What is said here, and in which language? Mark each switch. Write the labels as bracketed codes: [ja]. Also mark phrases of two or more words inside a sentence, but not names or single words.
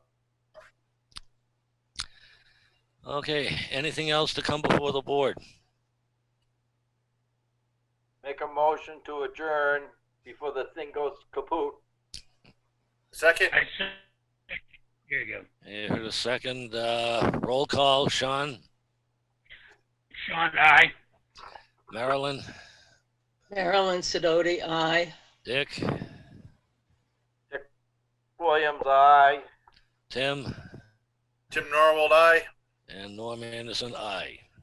[en] Okay, anything else to come before the board? Make a motion to adjourn before the thing goes kaput. Second. Here you go. You heard a second. Roll call. Sean? Sean, aye. Marilyn? Marilyn Sidoti, aye. Dick? Williams, aye. Tim? Tim Norwald, aye. And Norm Anderson, aye.